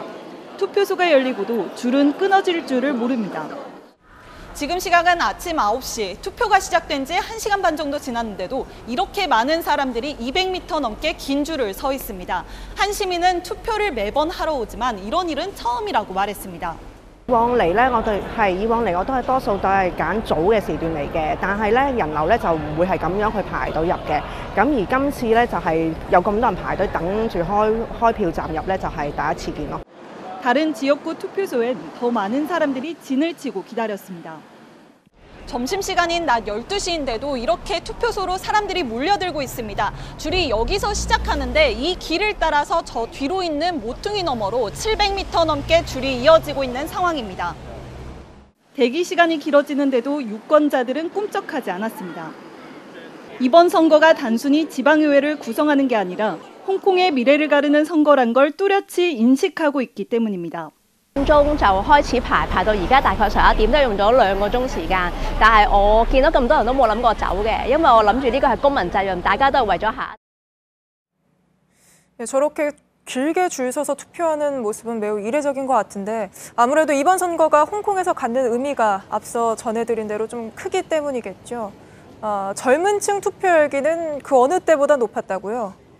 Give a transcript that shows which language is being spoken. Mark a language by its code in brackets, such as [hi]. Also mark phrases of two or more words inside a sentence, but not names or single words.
[ko] 투표소가 열리고도 줄은 끊어질 줄을 모릅니다. 지금 시각은 아침 9시, 투표가 시작된 지 1시간 반 정도 지났는데도 이렇게 많은 사람들이 200m 넘게 긴 줄을 서 있습니다. 한 시민은 투표를 매번 하러 오지만 이런 일은 처음이라고 말했습니다. [yue] 以往嚟我都係多數都係揀早嘅時段嚟嘅，但係咧人流咧就唔會係咁樣去排隊入嘅。咁而今次咧就係有咁多人排隊等住開票站入咧，就係第一次見咯。 [ko] 다른 지역구 투표소엔 더 많은 사람들이 진을 치고 기다렸습니다. 점심시간인 낮 12시인데도 이렇게 투표소로 사람들이 몰려들고 있습니다. 줄이 여기서 시작하는데 이 길을 따라서 저 뒤로 있는 모퉁이 너머로 700m 넘게 줄이 이어지고 있는 상황입니다. 대기 시간이 길어지는데도 유권자들은 꿈쩍하지 않았습니다. 이번 선거가 단순히 지방의회를 구성하는 게 아니라 홍콩의 미래를 가르는 선거란 걸 뚜렷이 인식하고 있기 때문입니다. [yue] 鐘就開始排到而家大概11點，都用咗2個鐘時間。但係我見到咁多人都冇諗過走嘅，因為我諗住呢個係公民責任，大家都係為咗下。 [ko] 저렇게 길게 줄 서서 투표하는 모습은 매우 이례적인 것 같은데 아무래도 이번 선거가 홍콩에서 갖는 의미가 앞서 전해드린 대로 좀 크기 때문이겠죠. 젊은 층 투표 열기는 그 어느 때보다 높았다고요?